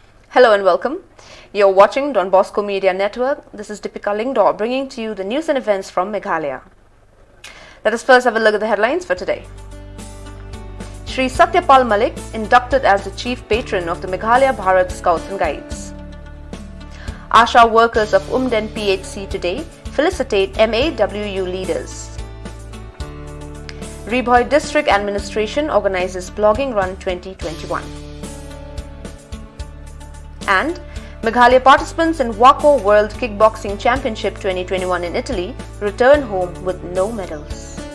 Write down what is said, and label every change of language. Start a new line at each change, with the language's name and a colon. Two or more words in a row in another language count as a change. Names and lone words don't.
English: Hello and welcome. You're watching Don Bosco Media Network. This is Deepika Lingdor bringing to you the news and events from Meghalaya. Let us first have a look at the headlines for today. Shri Satyapal Malik inducted as the chief patron of the Meghalaya Bharat Scouts and Guides. Asha workers of Umden PHC today felicitate MAWU leaders. Ribhoi District Administration organizes Blogging Run 2021. And Meghalaya participants in WACO World Kickboxing Championship 2021 in Italy return home with no medals.